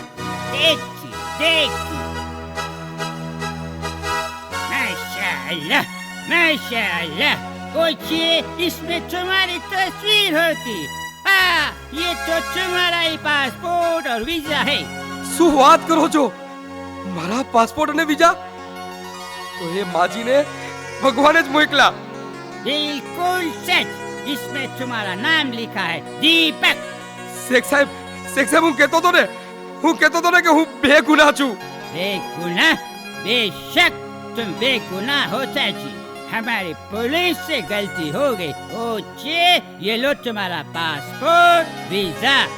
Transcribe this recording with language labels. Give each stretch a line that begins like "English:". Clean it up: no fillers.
Hindi: देखती देखती. माशाअल्लाह माशाअल्लाह. ओछे, इसमें तुम्हारी तस्वीर होती. हाँ, ये तो तुम्हारा ही पासपोर्ट और वीजा है.
Gujarati: શું વાત કરો છો? મારા પાસપોર્ટ અને વીજા તો એ માજીને ભગવાને જ મોકલા.
Hindi: बिल्कुल सच. इसमें तुम्हारा नाम लिखा है, दीपक.
Gujarati: શેખ સાહેબ, હું કહેતો તો ને કે હું બેગુનાહ છું.
Hindi: बेगुनाह? बेशक तुम बेगुनाह होता जी. हमारी पुलिस से गलती हो गई. ओछे, ये लो तुम्हारा पासपोर्ट वीजा.